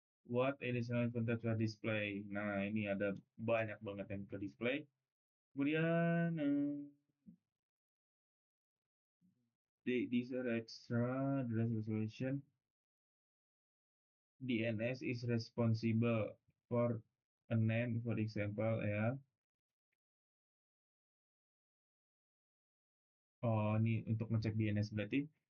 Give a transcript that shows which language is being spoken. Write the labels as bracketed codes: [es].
[en] What additional content are display? [id] Nah, ini ada banyak banget yang ke display. [en] Kemudian, these are extra address resolution. DNS is responsible for a name, for example, ya. [id] Oh, ini untuk ngecek DNS berarti.